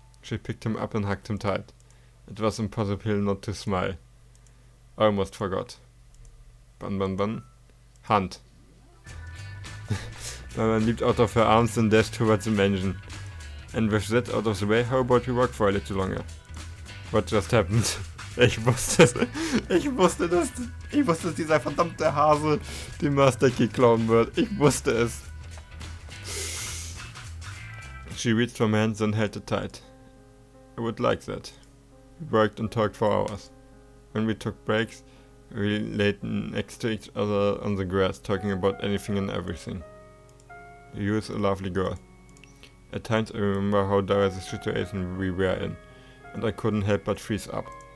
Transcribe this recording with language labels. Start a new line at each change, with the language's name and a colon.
English: She picked him up and hugged him tight. It was impossible not to smile. I almost forgot. Ban, ban, ban. Hand. Mama leaped out of her arms and dashed towards the mansion. And with that out of the way, how about we walk for a little longer? What just happened?
German: Ich wusste es. Ich wusste, dass dieser verdammte Hase den Master Key klauen wird. Ich wusste es.
English: She reached for my hands and held it tight. I would like that. We worked and talked for hours. When we took breaks, we laid next to each other on the grass, talking about anything and everything. You is a lovely girl. At times I remember how dire the situation we were in, and I couldn't help but freeze up.